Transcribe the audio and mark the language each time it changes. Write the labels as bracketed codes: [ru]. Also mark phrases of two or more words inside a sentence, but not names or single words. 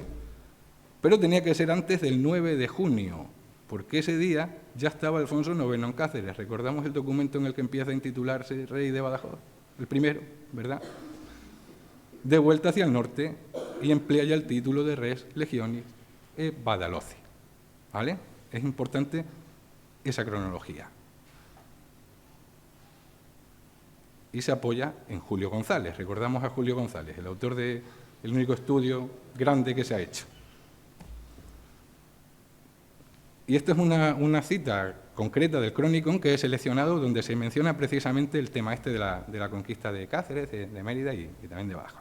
[es] Pero tenía que ser antes del 9 de junio, porque ese día ya estaba Alfonso IX en Cáceres. Recordamos el documento en el que empieza a intitularse Rey de Badajoz, el primero, ¿verdad? De vuelta hacia el norte, y emplea ya el título de [la] res legionis Badaloci. [es] ¿Vale? Es importante esa cronología. Y se apoya en Julio González. Recordamos a Julio González, el autor del único estudio grande que se ha hecho. Y esta es una cita concreta del Cronicon que he seleccionado donde se menciona precisamente el tema este de la conquista de Cáceres, de Mérida y también de Badajoz.